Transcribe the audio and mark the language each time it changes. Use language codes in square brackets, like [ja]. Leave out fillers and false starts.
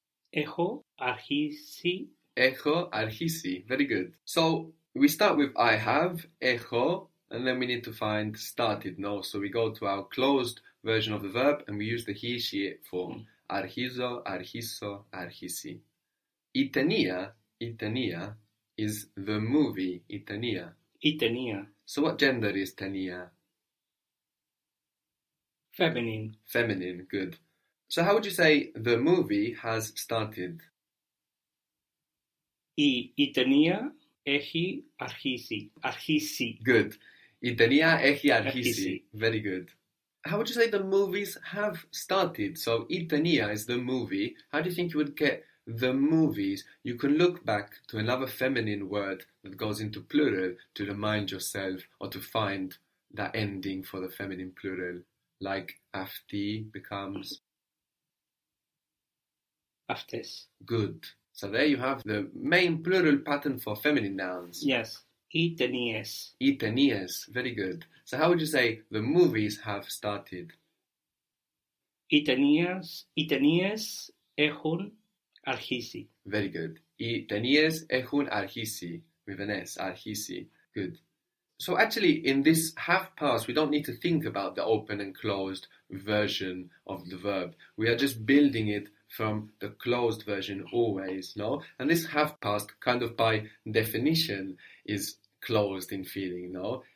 [el] Έχω αρχίσει. Έχω αρχίσει, [en] very good. So we start with I have, έχω, and then we need to find started, no? So we go to our closed version of the verb and we use the he, she, it form. [el] Αρχίζω, αρχίσω, αρχίσει. Η ταινία, η ταινία, [en] is the movie, [el] η ταινία. Η ταινία. [en] So what gender is ταινία? Feminine. Feminine, good. So how would you say the movie has started? [el] Η ταινία έχει αρχίσει. Αρχίσει. [en] Good. [el] Η ταινία έχει αρχίσει. [en] Very good. How would you say the movies have started? So η ταινία is the movie. How do you think you would get the movies? You can look back to another feminine word that goes into plural to remind yourself or to find that ending for the feminine plural, like αυτή becomes [el] αυτές. [en] Good. So there you have the main plural pattern for feminine nouns. [el] Yes. Οι ταινίες. Οι ταινίες. [en] Very good. So how would you say the movies have started? [el] Οι ταινίες. Οι ταινίες έχουν αρχίσει. [en] Very good. [el] Οι ταινίες έχουν αρχίσει. [en] With an S. [el] Αρχίσει. [en] Good. So actually, in this half past, we don't need to think about the open and closed version of the verb. We are just building it from the closed version always, no? And this half past, kind of by definition, is closed in feeling, no?